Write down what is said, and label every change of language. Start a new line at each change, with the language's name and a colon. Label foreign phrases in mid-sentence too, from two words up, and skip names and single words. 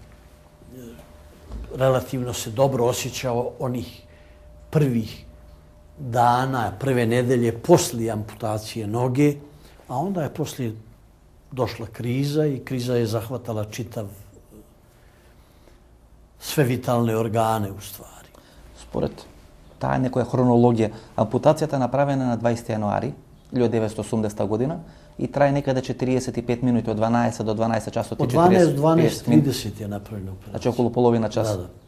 Bosnian: relativno se dobro osjećao onih prvih dana, prve nedelje poslije amputacije noge, a onda je poslije došla kriza i kriza je zahvatala sve vitalne organe u stvari.
Macedonian: Според таа е некоја хронологија. Ампутацијата е направена на 20 јануари 1980 година и трае некаде 45 минути, од 12 до 12 часот и Од 40 12 до 12:30 е направено операција. Значи околу половина час. Да.